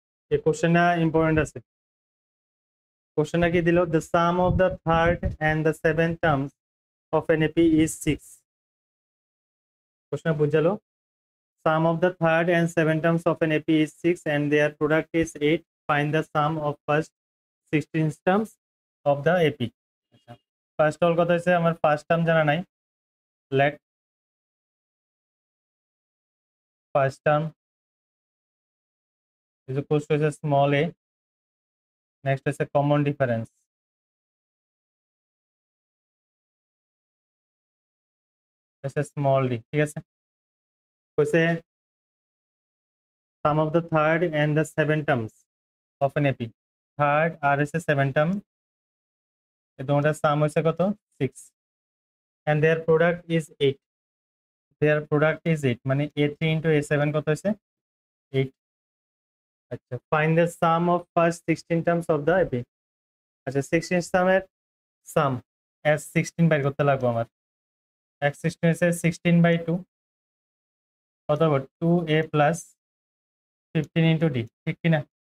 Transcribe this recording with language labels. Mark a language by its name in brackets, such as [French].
[Bangla] এই কোশ্চেনটা ইম্পর্টেন্ট আছে। কোশ্চেনটা কি দিল? [English] The sum of the third and the seventh terms of an AP is 6। [Bangla] কোশ্চেনটা বুঝালো, [English] sum of the third and seventh terms of an AP is 6 and their product is 8. Find the sum of first 16 terms of the AP. [Bangla] First all কথা হচ্ছে আমার first term জানা নাই। Late first term is equals to হচ্ছে small এ, next হচ্ছে common difference, হচ্ছে small D. ঠিক আছে, হচ্ছে [English] Sum of the third and the seven terms of an AP. [Bangla] Third আর হচ্ছে সেভেন টার্ম, এই দুটোটার সাম হচ্ছে কত? [English] 6 and their product is 8. Their product is 8 [Bangla] মানে [English] A3 into A7 [Bangla] কত হয়েছে? [English] 8। [Bangla] আচ্ছা, [English] Find the sum of first 16 terms of the AP. [Bangla] আচ্ছা, 16 টার্মের সাম এস 16 বাইর করতে লাগবো আমার। [English] X 16 হচ্ছে 16/2 অথবা 2a plus 15 into D, [Bangla] ঠিক কিনা?